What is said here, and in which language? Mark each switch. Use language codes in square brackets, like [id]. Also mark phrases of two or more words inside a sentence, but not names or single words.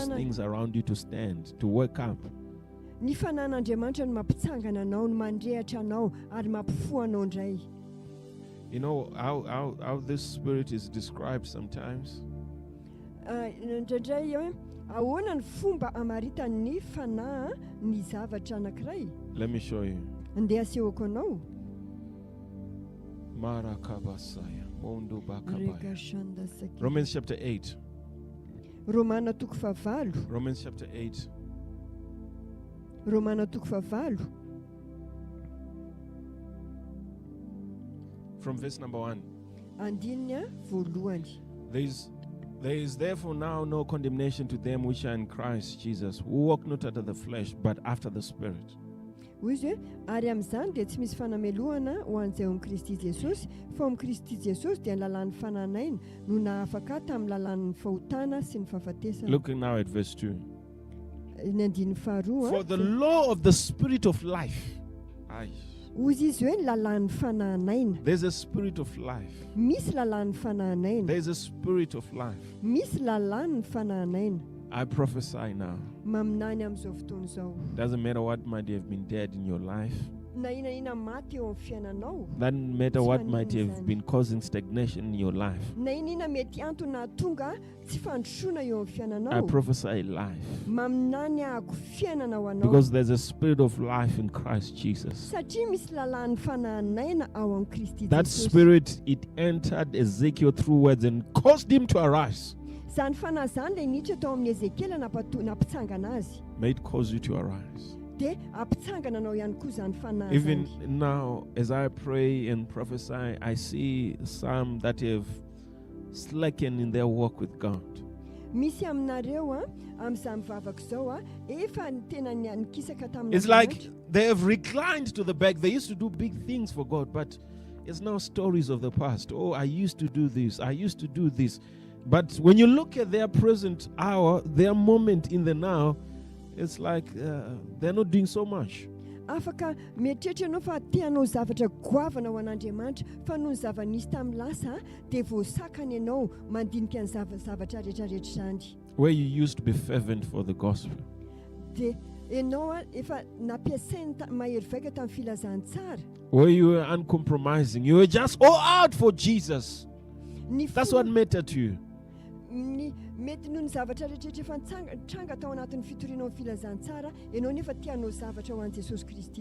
[mg] fanana- [en] things around you to stand, to wake up. [mg] Ny fanan'Andriamanitra no mampitsangana anao, no mandrehatra anao ary mampifoha anao indray. [en] You know how this Spirit is described sometimes? [mg] Indraindray hoe ahoana ny fomba amaritan'ny fanahy ny zavatra anankiray. [en] Let me show you. [mg] Andeha asehoko anao. Marakabasaya, Mondo Bakabaya. Rekashandasaki. [en] Romans chapter 8. [mg] Romana toko fahavalo. [en] Romans chapter 8. [mg] Romana toko fahavalo. [en] From verse number 1. [mg] Andinina voalohany. [en] There is therefore now no condemnation to them which are in Christ Jesus, who walk not after the flesh, but after the Spirit. [mg] Hoy izy hoe ary amin'izany dia tsy misy fanamelohana ho an'izay ao amin'ny Kristy Jesosy, fa ao amin'ny Kristy Jesosy dia ny lalàn'ny fananaina no nahafaka tamin'ny lalàn'ny fahotana sy ny fahafatesana. [en] Looking now at verse 2. [mg] Ny andininy faharoa. [en] For the law of the Spirit of life. [mg] Hoy izy hoe lalàn'ny fananaina. [en] There's a spirit of life. [mg] Misy lalàn'ny fananaina. [en] There's a spirit of life. [mg] Misy lalàn'ny fananaina. [en] I prophesy now. [mg] Maminany amin'izao fotoana izao. [en] Doesn't matter what might have been dead in your life. [mg] Na inana maty eo amin'ny fiainanao. [en] Doesn't matter what might have been causing stagnation in your life. [mg] Na inana mety antony tonga tsy fandrosoana eo amin'ny fiainanao. [en] I prophesy life. [mg] Maminany ahako fiainana ho anao. [en] Because there's a spirit of life in Christ Jesus. [mg] Satria misy lalàn'ny fananaina ao amin'ny Kristy [en] That [mg] Jesosy. [en] spirit, it entered Ezekiel through words and caused him to arise. [mg] Zany fanahy zany ilay niditra tao amin'ny Ezekela nampitsangana azy. [en] May it cause you to arise. [mg] Dia ampitsangana anao ihany koa zany fanahy [en] Even [mg] zany. [en] now, as I pray and prophesy, I see some that have slackened in their walk with God. [mg] Misy aminareo amin'izany mivavaka izao efa ny tena nikisaka tamin'ny [en] It's like they have reclined to the back. They used to do big things for God, but it's now stories of the past. Oh, I used to do this. I used to do this. But when you look at their present hour, their moment in the now, it's like they're not doing so much. [mg] Afaka mieritreritra ianao fa tianao zavatra goavana ho an'Andriamanitra fa noho ny zava-nisy tamin'ny lasa dia voasakany ianao mandinika ny zavatra rehetrarehetra izany. [en] Where you used to be fervent for the gospel. [mg] Dia ianao efa nampiasainy mahery vaika tamin'ny filazantsara. [en] Where you were uncompromising. You were just all out for Jesus. That's what mattered to you. [mg] Mety noho ny zavatra rehetrarehetra efa tranga tao anatin'ny fitorianao filazantsara ianao nefa tianao zavatra ho an'i Jesosy Kristy.